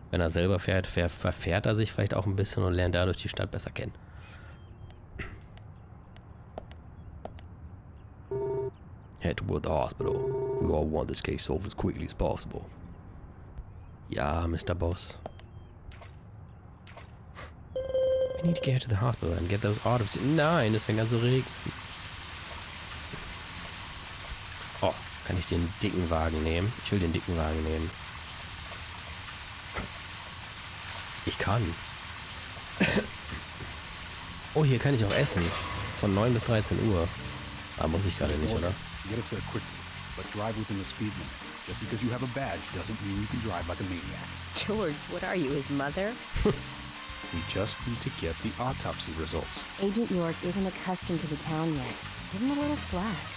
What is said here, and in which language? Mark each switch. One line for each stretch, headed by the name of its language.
German: wenn er selber fährt, verfährt er sich vielleicht auch ein bisschen und lernt dadurch die Stadt besser kennen.
English: Head toward the hospital. We all want this case solved as quickly as possible.
German: Ja,
English: Mr. Boss. We need to get to the hospital and get those autopsy...
German: Nein, es fängt an zu regnen. Oh, kann ich den dicken Wagen nehmen? Ich will den dicken Wagen nehmen. Ich kann. Oh, hier kann ich auch essen. Von 9 bis 13 Uhr. Ah, muss ich gerade nicht, oder?
English: Get us there quickly, but drive within the speed limit. Just because you have a badge doesn't mean you can drive like a maniac. George, what are you, his mother? We just need to get the autopsy results. Agent York isn't accustomed to the town yet. Give him a little slack.